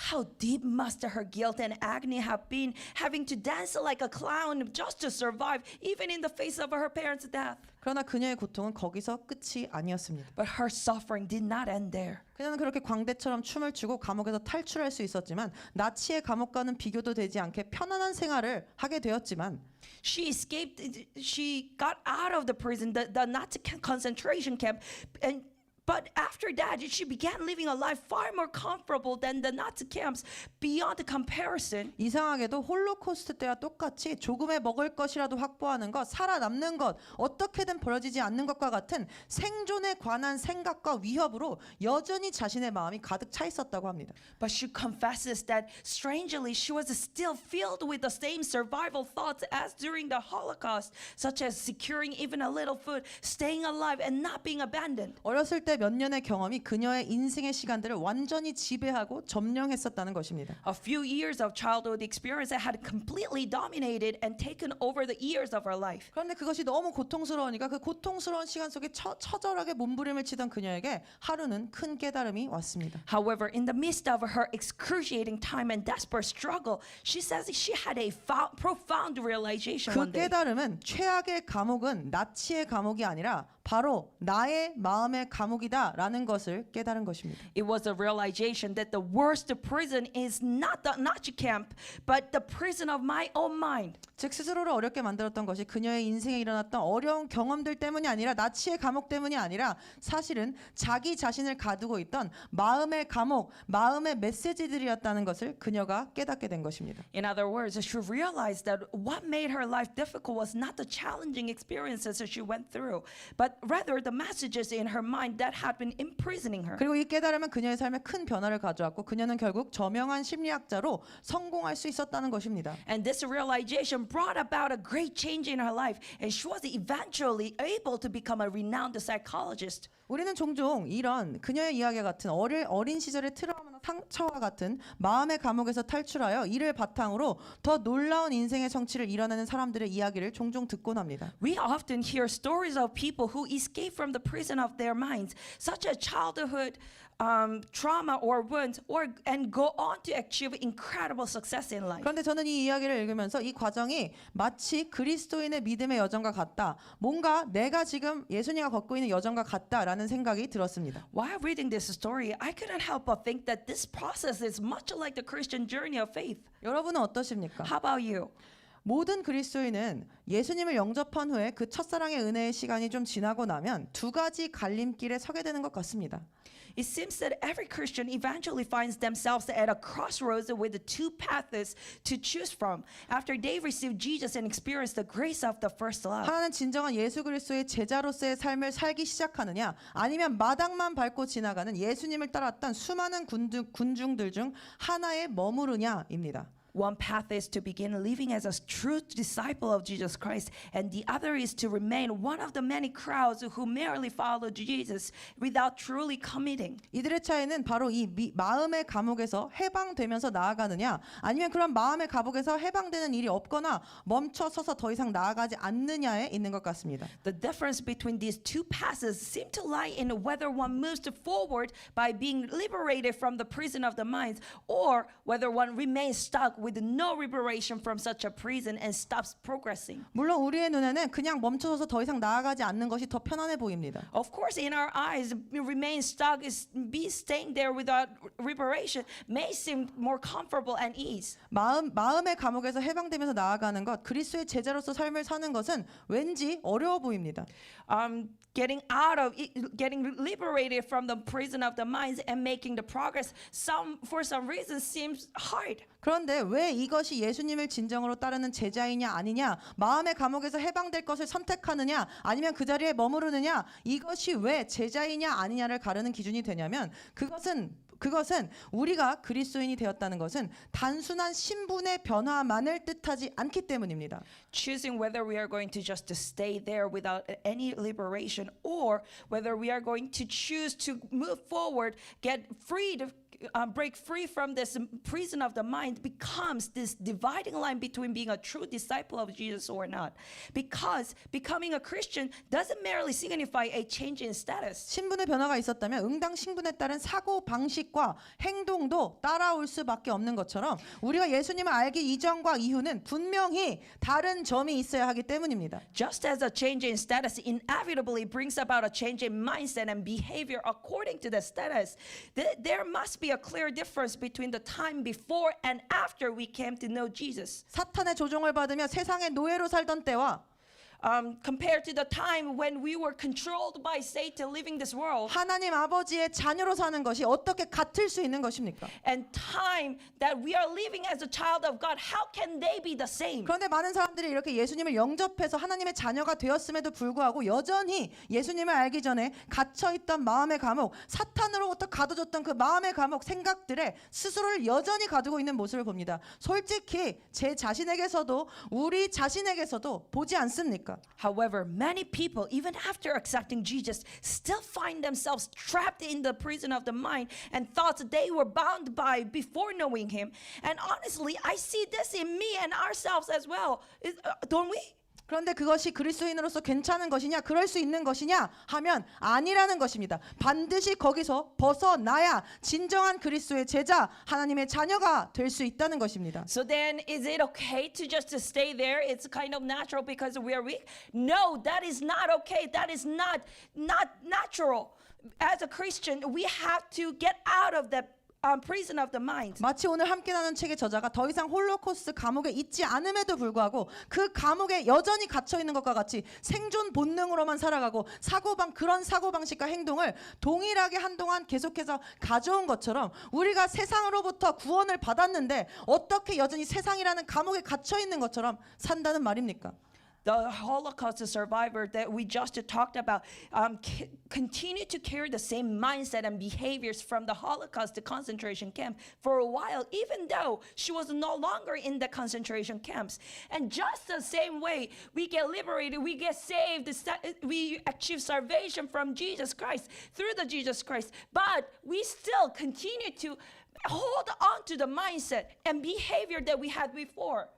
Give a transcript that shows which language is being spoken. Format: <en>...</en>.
<en>How deep must her guilt and agony have been, having to dance like a clown just to survive, even in the face of her parents' death.</en> <ko>그러나 그녀의 고통은 거기서 끝이 아니었습니다.</ko> <en>But her suffering did not end there.</en> <ko>그녀는 그렇게 광대처럼 춤을 추고 감옥에서 탈출할 수 있었지만 나치의 감옥과는 비교도 되지 않게 편안한 생활을 하게 되었지만</ko> <en>She got out of the prison, the Nazi concentration camp, but after that, she began living a life far more comfortable than the Nazi camps, beyond comparison.</en> <ko>이상하게도 홀로코스트 때와 똑같이 조금의 먹을 것이라도 확보하는 것, 살아남는 것, 어떻게든 벌어지지 않는 것과 같은 생존에 관한 생각과 위협으로 여전히 자신의 마음이 가득 차 있었다고 합니다.</ko> <en>But she confesses that strangely she was still filled with the same survival thoughts as during the Holocaust, such as securing even a little food, staying alive, and not being abandoned.</en> <ko>어렸을 때 몇 년의 경험이 그녀의 인생의 시간들을 완전히 지배하고 점령했었다는 것입니다.</ko> <en>A few years of childhood experience had completely dominated and taken over the years of her life.</en> <ko>그런데 그것이 너무 고통스러우니까 그 고통스러운 시간 속에 처절하게 몸부림을 치던 그녀에게 하루는 큰 깨달음이 왔습니다.</ko> <en>However, in the midst of her excruciating time and desperate struggle, she says she had a profound realization</en> <ko>그</ko> <en>one day.</en> <ko>깨달음은 최악의 감옥은 나치의 감옥이 아니라 바로 나의 마음의 감옥이다라는 것을 깨달은 것입니다.</ko> <en>It was a realization that the worst prison is not the Nazi camp, but the prison of my own mind.</en> <ko>즉 스스로를 어렵게 만들었던 것이 그녀의 인생에 일어났던 어려운 경험들 때문이 아니라 나치의 감옥 때문이 아니라 사실은 자기 자신을 가두고 있던 마음의 감옥, 마음의 메시지들이었다는 것을 그녀가 깨닫게 된 것입니다.</ko> <en>In other words, she realized that what made her life difficult was not the challenging experiences that she went through, but but rather the messages in her mind that had been imprisoning her.</en> <ko>그리고 이 깨달음은 그녀의 삶에 큰 변화를 가져왔고 그녀는 결국 저명한 심리학자로 성공할 수 있었다는 것입니다.</ko> <en>And this realization brought about a great change in her life, and she was eventually able to become a renowned psychologist.</en> <ko>우리는 종종 이런 그녀의 이야기와 같은 어린 시절의 트라우마나 상처와 같은 마음의 감옥에서 탈출하여 이를 바탕으로 더 놀라운 인생의 성취를 이뤄내는 사람들의 이야기를 종종 듣곤 합니다.</ko> <en>We often hear stories of people who escape from the prison of their minds, such as childhood trauma or wounds, and go on to achieve incredible success in life.</en> <ko>그런데 저는 이 이야기를 읽으면서 이 과정이 마치 그리스도인의 믿음의 여정과 같다. 뭔가 내가 지금 예수님과 걷고 있는 여정과 같다라는 생각이 들었습니다.</ko> <en>While reading this story, I couldn't help but think that this process is much like the Christian journey of faith.</en> <ko>여러분은 어떠십니까?</ko> <en>How about you?</en> <ko>모든 그리스도인은 예수님을 영접한 후에 그 첫사랑의 은혜의 시간이 좀 지나고 나면 두 가지 갈림길에 서게 되는 것 같습니다.</ko> <en>It seems that every Christian eventually finds themselves at a crossroads with the two paths to choose from after they receive Jesus and experience the grace of the first love.</en> <ko>하나는 진정한 예수 그리스도의 제자로서의 삶을 살기 시작하느냐 아니면 마당만 밟고 지나가는 예수님을 따랐던 수많은 군중들 중 하나에 머무르냐입니다.</ko> <en>One path is to begin living as a true disciple of Jesus Christ, and the other is to remain one of the many crowds who merely follow Jesus without truly committing.</en> <ko>이들의 차이는 바로 이 마음의 감옥에서 해방되면서 나아가느냐 아니면 그런 마음의 감옥에서 해방되는 일이 없거나 멈춰 서서 더 이상 나아가지 않느냐에 있는 것 같습니다.</ko> <en>The difference between these two paths seem to lie in whether one moves forward by being liberated from the prison of the mind, or whether one remains stuck with no liberation from such a prison and stops progressing.</en> <ko>물론 우리의 눈에는 그냥 멈춰서서 더 이상 나아가지 않는 것이 더 편안해 보입니다.</ko> <en>Of course, in our eyes, remain stuck is be staying there without liberation may seem more comfortable and ease.</en> <ko>마음의 감옥에서 해방되면서 나아가는 것, 그리스도의 제자로서 삶을 사는 것은 왠지 어려워 보입니다.</ko> <en>Getting liberated from the prison of the minds and making the progress for some reason seems hard.</en> <ko>그런데 왜 이것이 예수님을 진정으로 따르는 제자이냐 아니냐, 마음의 감옥에서 해방될 것을 선택하느냐 아니면 그 자리에 머무르느냐, 이것이 왜 제자이냐 아니냐를 가르는 기준이 되냐면 그것은 우리가 그리스도인이 되었다는 것은 단순한 신분의 변화만을 뜻하지 않기 때문입니다.</ko> <en>Choosing whether we are going to just stay there without any liberation, or whether we are going to choose to move forward, get freed, break free from this prison of the mind, becomes this dividing line between being a true disciple of Jesus or not. Because becoming a Christian doesn't merely signify a change in status.</en> <ko>신분의 변화가 있었다면 응당 신분에 따른 사고 방식과 행동도 따라올 수밖에 없는 것처럼 우리가 예수님을 알기 이전과 이후는 분명히 다른 점이 있어야 하기 때문입니다.</ko> <en>Just as a change in status inevitably brings about a change in mindset and behavior according to the status, there must be a clear difference between the time before and after we came to know Jesus.</en> <ko>사탄의 조종을 받으며 세상의 노예로 살던 때와</ko> <en>Compared to the time when we were controlled by Satan living this world,</en> <ko>하나님 아버지의 자녀로 사는 것이 어떻게 같을 수 있는 것입니까?</ko> <en>and time that we are living as a child of God, how can they be the same?</en> <ko>그런데 많은 사람들이 이렇게 예수님을 영접해서 하나님의 자녀가 되었음에도 불구하고 여전히 예수님을 알기 전에 갇혀있던 마음의 감옥, 사탄으로부터 가둬졌던 그 마음의 감옥 생각들에 스스로를 여전히 가두고 있는 모습을 봅니다. 솔직히 제 자신에게서도 우리 자신에게서도 보지 않습니까?</ko> <en>However, many people, even after accepting Jesus, still find themselves trapped in the prison of the mind and thoughts they were bound by before knowing Him. And honestly, I see this in me and ourselves as well. Don't we?</en> <ko>그런데 그것이 그리스도인으로서 괜찮은 것이냐, 그럴 수 있는 것이냐 하면 아니라는 것입니다. 반드시 거기서 벗어나야 진정한 그리스도의 제자, 하나님의 자녀가 될 수 있다는 것입니다.</ko> <en>So then, is it okay to just stay there? It's kind of natural because we are weak? No, that is not okay. That is not natural. As a Christian, we have to get out of that prison of the mind.</en> <ko>마치 오늘 함께 나눈 책의 저자가 더 이상 홀로코스트 감옥에 있지 않음에도 불구하고 그 감옥에 여전히 갇혀 있는 것과 같이 생존 본능으로만 살아가고 그런 사고방식과 행동을 동일하게 한동안 계속해서 가져온 것처럼 우리가 세상으로부터 구원을 받았는데 어떻게 여전히 세상이라는 감옥에 갇혀 있는 것처럼 산다는 말입니까?</ko> <en>the Holocaust survivor that we just talked about continue to carry the same mindset and behaviors from the Holocaust concentration camp for a while, even though she was no longer in the concentration camps. And just the same way, we get liberated, we get saved, we achieve salvation from Jesus Christ, through the Jesus Christ, but we still continue to hold on to the mindset and behavior that we had before.</en>